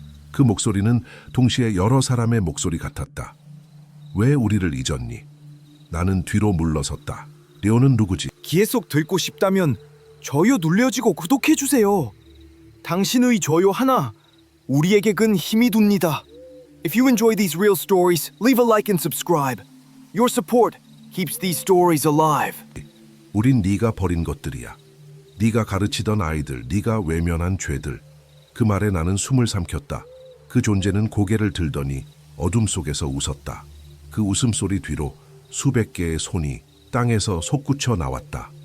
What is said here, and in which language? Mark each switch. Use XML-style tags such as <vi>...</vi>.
<ko>그 목소리는 동시에 여러 사람의 목소리 같았다. 왜 우리를 잊었니? 나는 뒤로 물러섰다. 레오는 누구지? 기회 속 듣고 싶다면 좋아요 눌러주고 구독해주세요. 당신의 좋아요 하나 우리에게는 힘이 됩니다.</ko> <en>If you enjoy these real stories, leave a like and subscribe. Your support keeps these stories alive.</en> <ko>우린 네가 버린 것들이야. 네가 가르치던 아이들, 네가 외면한 죄들. 그 말에 나는 숨을 삼켰다. 그 존재는 고개를 들더니 어둠 속에서 웃었다. 그 웃음소리 뒤로 수백 개의 손이 땅에서 솟구쳐 나왔다.</ko>